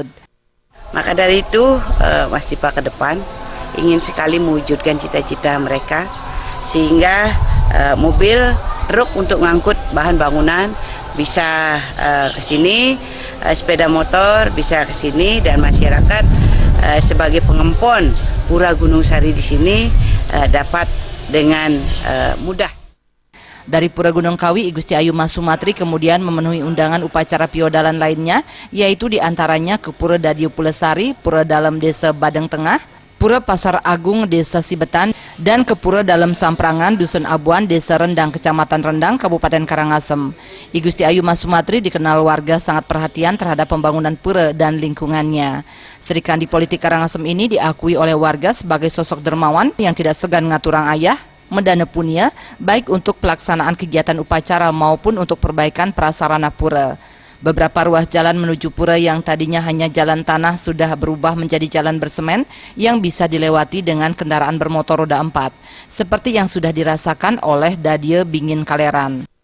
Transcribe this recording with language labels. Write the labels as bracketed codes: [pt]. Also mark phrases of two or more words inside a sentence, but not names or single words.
[id] Maka dari itu, Masdipe ke depan ingin sekali mewujudkan cita-cita mereka, sehingga mobil, truk untuk mengangkut bahan bangunan bisa ke sini, sepeda motor bisa ke sini, dan masyarakat sebagai pengempon Pura Gunung Sari di sini dapat dengan mudah. Dari Pura Gunung Kawi, Igusti Ayuma Sumatri kemudian memenuhi undangan upacara piodalan lainnya, yaitu diantaranya ke Pura Dadio Pulesari, Pura Dalam Desa Badeng Tengah, Pura Pasar Agung Desa Sibetan, dan ke Pura Dalam Samprangan Dusun Abuan Desa Rendang, Kecamatan Rendang, Kabupaten Karangasem. Igusti Ayuma Sumatri dikenal warga sangat perhatian terhadap pembangunan pura dan lingkungannya. Sri Kandi politik Karangasem ini diakui oleh warga sebagai sosok dermawan yang tidak segan [ban] ngaturang ayah, [id] mendana punia, baik untuk pelaksanaan kegiatan upacara maupun untuk perbaikan prasarana pura. Beberapa ruas jalan menuju pura yang tadinya hanya jalan tanah sudah berubah menjadi jalan bersemen yang bisa dilewati dengan kendaraan bermotor roda 4, seperti yang sudah dirasakan oleh Dadie Bingin Kaleran.